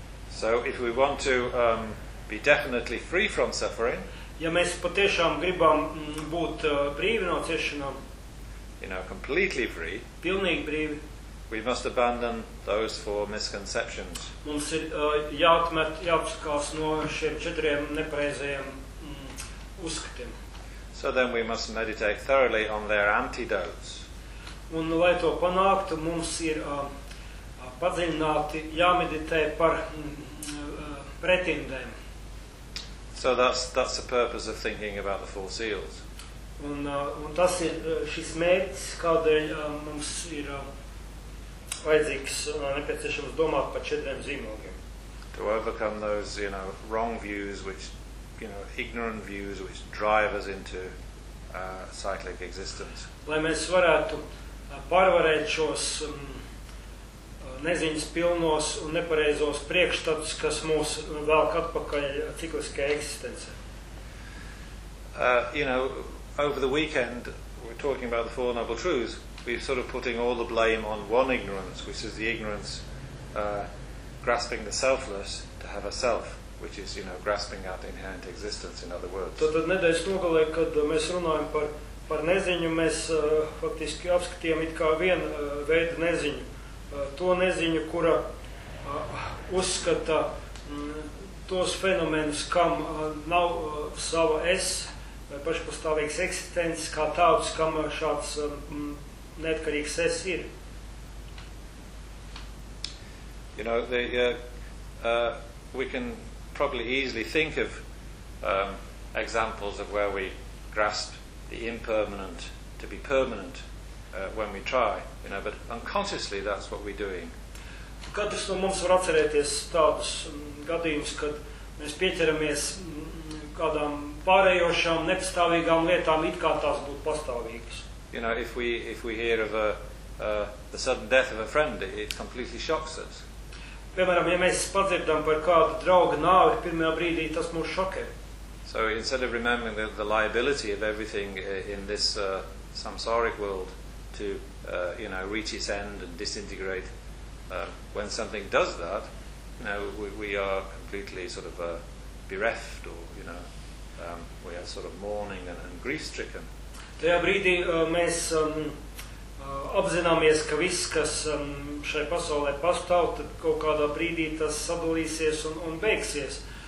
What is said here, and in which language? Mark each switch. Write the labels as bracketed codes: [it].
[en] So if we want to be definitely free from suffering, [lv] ja mēs patiešām gribam būt brīvi no ciešanām, [en] you know, completely free, [lv] pilnīgi brīvi, [en] we must abandon those four misconceptions. [lv] Mums ir jāatmet no šiem četriem nepareizajiem uzskatiem. [en] So then we must meditate thoroughly on their antidotes. [lv] Un lai to panāktu, mums ir padziļināti jāmeditē par pretindēm. [en] So that's the purpose of thinking about the four seals. [lv] Un tas ir šis mērķis, kādēļ mums ir vajadzīgs nepieciešams domāt par četriem zīmogiem. [en] To overcome those, you know, wrong views which, you know, ignorant views which drive us into cyclic existence. [lv] Lai mēs varētu pārvarēt šos neziņas pilnos un nepareizos priekšstats, kas mūs velk atpakaļ cikliskajā eksistencē. [en] You know, over the weekend, we're talking about the Four Noble Truths, we're sort of putting all the blame on one ignorance, which is the ignorance grasping the selfless to have a self, which is, you know, grasping at inherent existence, in other words. [lv] Tad nedēļas nogalē, kad mēs runājam par neziņu, mēs faktiski apskatījām it kā vienu veidu neziņu. To neziņu, kura uzskata tos fenomenus, kam nav sava es, vai pašpastāvīgs eksistences, kā tāds, kam šāds neatkarīgs es ir. [en] You know, the, we can probably easily think of examples of where we grasp the impermanent to be permanent when we try, you know, but unconsciously that's what we're doing. [lv] Katrs no mums var atcerēties tādus gadījumus, kad mēs pieķeramies kādām pārējošām, nepastāvīgām lietām, it kā tās būtu pastāvīgas. [en] You know, if we hear of the sudden death of a friend, it completely shocks us. [lv] Piemēram, ja mēs padzirdām par kādu draugu nāvi, pirmajā brīdī tas mūs šokē. [en] So instead of remembering the liability of everything in this samsaric world to, you know, reach its end and disintegrate, when something does that, you know, we are completely sort of bereft or, you know, we are sort of mourning and grief-stricken. [lv] Tajā brīdī mēs apzināmies, ka viss, kas šai pasaulē pastāv, tad kaut kādā brīdī tas sadalīsies un beigsies.